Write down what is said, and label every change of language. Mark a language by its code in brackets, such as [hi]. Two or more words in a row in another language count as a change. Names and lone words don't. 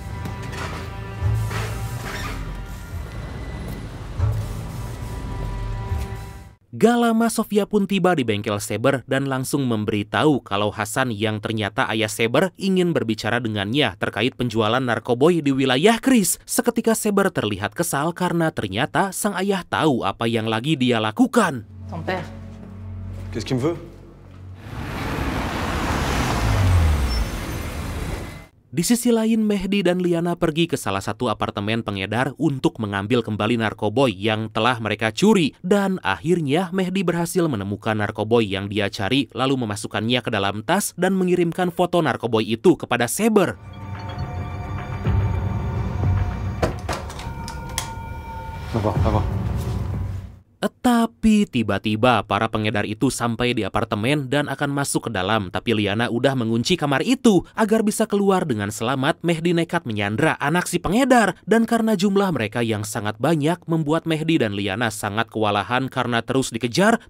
[id] Gak lama Sofia pun tiba di bengkel Saber dan langsung memberitahu kalau Hasan yang ternyata ayah Saber ingin berbicara dengannya terkait penjualan narkoboy di wilayah Chris. Seketika Saber terlihat kesal karena ternyata sang ayah tahu apa yang lagi dia lakukan. [fr] Ton père. Qu'est-ce qu'il me veut? [id] Di sisi lain, Mehdi dan Liana pergi ke salah satu apartemen pengedar untuk mengambil kembali narkoboy yang telah mereka curi. Dan akhirnya Mehdi berhasil menemukan narkoboy yang dia cari lalu memasukkannya ke dalam tas dan mengirimkan foto narkoboy itu kepada Saber. [fr] Va voir. [id] Tapi tiba-tiba para pengedar itu sampai di apartemen dan akan masuk ke dalam. Tapi Liana udah mengunci kamar itu. Agar bisa keluar dengan selamat, Mehdi nekat menyandra anak si pengedar. Dan karena jumlah mereka yang sangat banyak, membuat Mehdi dan Liana sangat kewalahan karena terus dikejar.